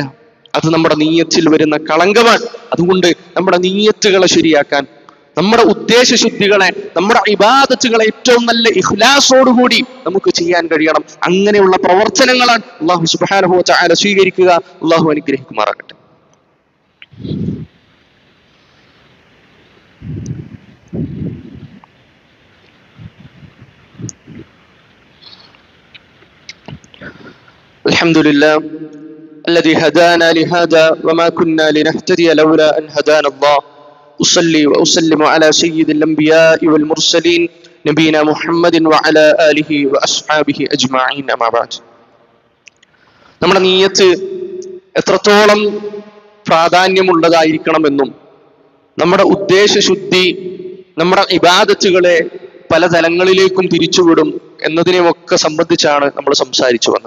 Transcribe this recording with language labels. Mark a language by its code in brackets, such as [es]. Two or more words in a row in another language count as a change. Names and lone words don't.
[ml] അത് നമ്മുടെ നീയത്തിൽ വരുന്ന കളങ്കമാണ്. അതുകൊണ്ട് നമ്മുടെ നീയത്തുകളെ ശരിയാക്കാൻ, നമ്മുടെ ഉദ്ദേശശുദ്ധികളെ, നമ്മുടെ ഇബാദത്തുകളെ ഏറ്റവും നല്ല ഇഖ്ലാസോടുകൂടി നമുക്ക് ചെയ്യാൻ കഴിയണം. അങ്ങനെയുള്ള പ്രവർത്തനങ്ങളാണ് [ar] الله سبحانه وتعالى [ml] സ്വീകരിക്കുക. അല്ലാഹു അനുഗ്രഹിക്കുമാറാകട്ടെ. [ar] الحمد لله الذي هدانا لهذا وما كنا لنهتدي لولا أن هدانا الله. أصلي وأسلم على سيد الأنبياء والمرسلين نبينا محمد وعلى آله وأصحابه أجمعين. أما بعد. [ml] നമ്മുടെ നിയ്യത്ത് എത്രത്തോളം പ്രാധാന്യമുള്ളതായിരിക്കണമെന്നും നമ്മുടെ ഉദ്ദേശശുദ്ധി നമ്മുടെ ഇബാദത്തുകളെ പല തലങ്ങളിലേക്കും തിരിച്ചുവിടും എന്നതിനെയൊക്കെ സംബന്ധിച്ചാണ് നമ്മൾ സംസാരിച്ചു വന്നത്.